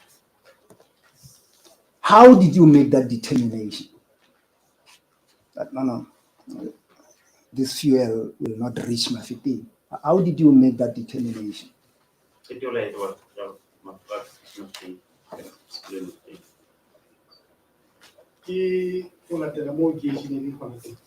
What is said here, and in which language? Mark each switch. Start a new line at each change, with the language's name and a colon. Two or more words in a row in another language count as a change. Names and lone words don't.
English: How did you make that determination? That no, this fuel will not reach Mafeking. How did you make that determination? It you like what my lord explain it.
Tswana: Ke go latela mo gauge-eng e gona teng.